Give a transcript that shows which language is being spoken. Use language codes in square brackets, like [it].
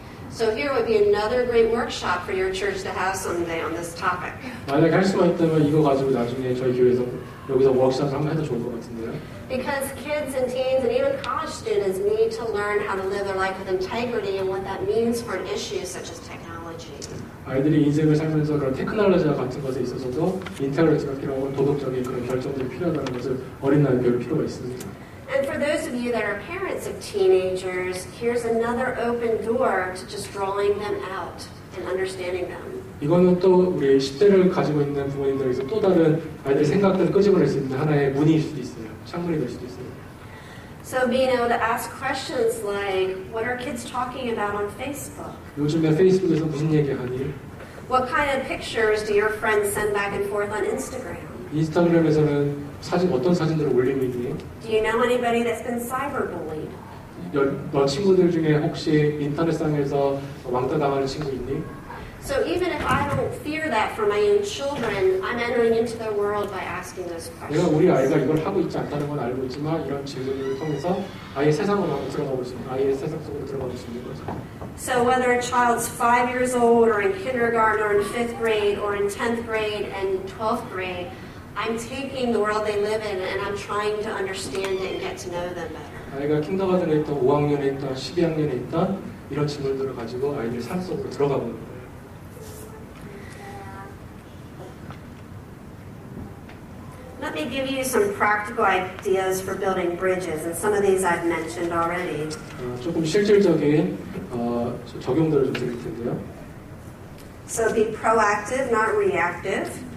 [en] So here would be another great workshop for your church to have someday on this topic. [ko] 만약에 할 수가 있다면 이거 가지고 나중에 저희 교회에서 여기서 워크숍을 한번 해도 좋을 것 같은데요. [en] Because kids and teens and even college students need to learn how to live their life with integrity and what that means for an issue such as technology. [ko] 아이들이 인생을 살면서 그런 테크놀로지와 같은 것에 있어서도 인테그리티가 필요하고 도덕적인 그런 결정들이 필요하다는 것을 어린 나이에 배울 필요가 있습니다. [en] And for those of you that are parents of teenagers, here's another open door to just drawing them out and understanding them. [ko] 이거는 또 우리 10대를 가지고 있는 부모님들에서 또 다른 아이들의 생각들을 끄집어낼 수 있는 하나의 문일 수도 있어요. 창문이 될 수도 있어요. [en] So being able to ask questions like, what are kids talking about on Facebook? [ko] 요즘에 페이스북에서 무슨 얘기하니? [en] What kind of pictures do your friends send back and forth on Instagram? [ko] 인스타그램에서는 어떤 사진들을 올리고 있니? [en] Do you know anybody that's been cyberbullied? [ko] 너 친구들 중에 혹시 인터넷상에서 왕따 당하는 친구 있니? [en] So even if I don't fear that for my own children, I'm entering into their world by asking those [ko] 내가 우리 [en] questions. [ko] 아이가 이걸 하고 있지 않다는 건 알고 있지만 이런 질문을 통해서 아이의 세상으로 한번 들어가 볼 수 있는, 아이의 세상 속으로 들어가 볼 수 있는 거죠. [en] So whether a child's 5 years old or in kindergarten or in 5th grade or in 10th grade and 12th grade, I'm taking the world they live in and I'm trying to understand it and get to know them better. [ko] 아이가 kindergarten에 있던 5학년에 있던 12학년에 있던 이런 질문들을 가지고 아이들 삶 속으로 들어가 보는 거예요. [en] Let me give you some practical ideas for building bridges, and some of these I've mentioned already. [ko] 조금 실질적인 적용들을 좀 드릴 텐데요. [en] So be proactive, not reactive.